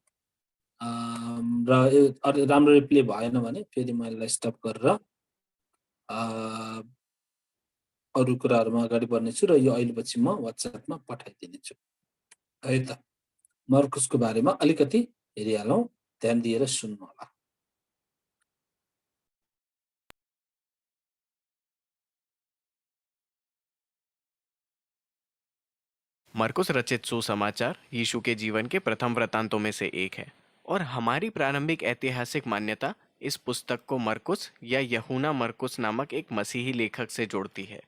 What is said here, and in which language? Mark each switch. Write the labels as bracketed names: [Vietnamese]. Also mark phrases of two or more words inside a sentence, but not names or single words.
[Nepali] र राम्ररी प्ले भएन भने फेरि म यसलाई स्टप गरेर अरू कुराहरूमा अगाडि बढ्नेछु र यो अहिले पछि म वाट्सएपमा पठाइदिनेछु है त। मर्कुसको बारेमा अलिकति हेरिहालौँ, ध्यान दिएर सुन्नु होला। [Hindi] मरकुस रचित सुसमाचार यीशु के जीवन के प्रथम वृत्तांतों में से एक है और हमारी प्रारंभिक ऐतिहासिक मान्यता इस पुस्तक को मरकुस या यूहन्ना मरकुस नामक एक मसीही लेखक से जोड़ती है।